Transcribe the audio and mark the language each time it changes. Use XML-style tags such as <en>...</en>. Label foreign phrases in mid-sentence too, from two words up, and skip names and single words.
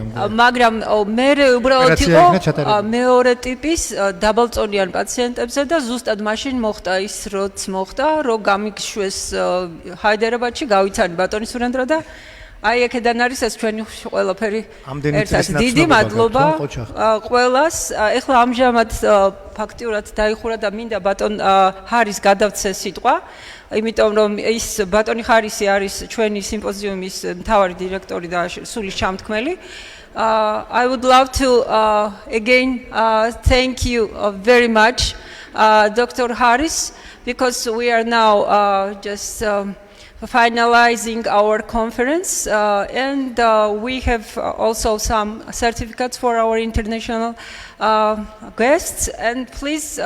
<ka>მაგრამ მე უბრალოდ იყო მეორე ტიპის დაბალწონიან პაციენტებზე და ზუსტად მაშინ მოხდა ის როც მოხდა, რომ გამიგშვეს ჰაიდერაბადში გავიცანი ბატონი სურენდრა და აი აქედან არის ეს ჩვენი ყველაფერი ერთად. დიდი მადლობა ყველას. ეხლა ამჟამად ფაქტიურად დაიხურა და მინდა ბატონ ჰარის გადავცე სიტყვა, იმიტომ რომ ის ბატონი ჰარისი არის ჩვენი სიმპოზიუმის მთავარი დირექტორი და სულის ჩამთქმელი.</ka> <en>I would love to again thank you very much Dr. Harris, because we are now just finalizing our conference and we have also some certificates for our international guests, and please</en>